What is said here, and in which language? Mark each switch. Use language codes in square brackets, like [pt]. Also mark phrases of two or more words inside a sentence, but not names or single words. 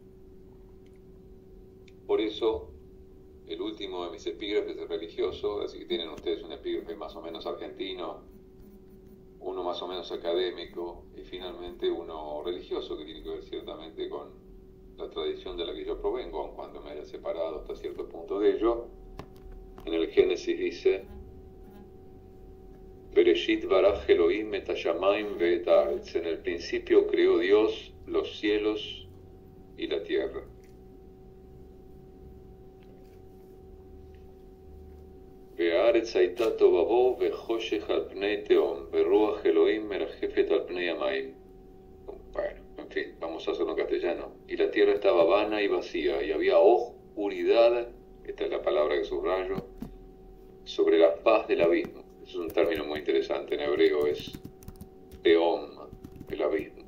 [es] Por eso, el último de mis epígrafes es religioso, así que tienen ustedes un epígrafe más o menos argentino, uno más o menos académico, y finalmente uno religioso, que tiene que ver ciertamente con la tradición de la que yo provengo, aun cuando me haya separado hasta cierto punto de ello. En el Génesis dice: [he] בראשית ברא אלהים את השמים ואת הארץ. [es] En el principio creó Dios los cielos y la tierra. [he] והארץ הייתה תהובהו וחושך על פני תהום ורוח אלהים מרחפת על פני המים. [es] Bueno, en fin, vamos a hacerlo en castellano. Y la tierra estaba vana y vacía, y había oscuridad, esta es la palabra que subrayo, sobre la faz del abismo. Es un término muy interesante en hebreo, es teom, el abismo.